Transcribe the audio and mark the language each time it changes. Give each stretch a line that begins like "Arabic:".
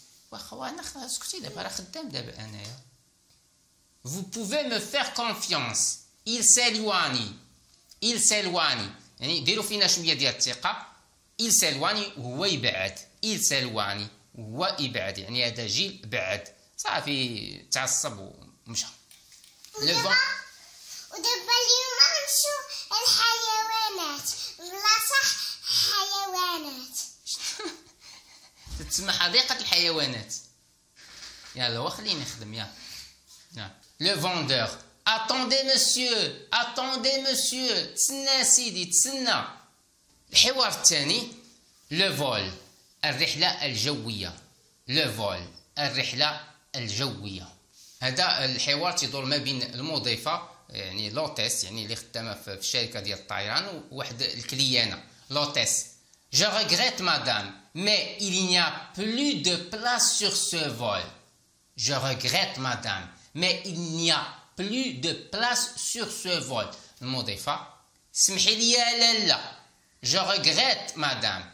Arabic: واخا انا اسكتي دابا راه خدام دابا انايا.
French: vous pouvez me faire confiance il s'éloigne،
Arabic: يعني ديروا فينا شويه ديال الثقه.
French: il s'éloigne
Arabic: وهو يبعد، il s'éloigne وهو يبعد، يعني هذا جيل بعد صافي تعصب ومشى. ودابا اليوم نمشيو الحيوانات بلا صح حيوانات تسمى حديقة الحيوانات. يلا وخليني نخدم يلا. لو فوندور
French: attendez monsieur
Arabic: تسنى سيدي تسنى. الحوار الثاني لو فول الرحلة الجوية. لو فول الرحلة الجوية، هذا الحوار تدور ما بين المضيفة يعني لوتيس، يعني اللي خدامة في الشركة ديال الطيران، وواحد الكليانة.
French: L'hôtesse. Je regrette, madame, mais il n'y a plus de place sur ce vol. Je regrette, madame, mais il n'y a plus de place sur ce vol.
Arabic: المضيفة. سمحي لي لالا.
French: Je regrette, madame.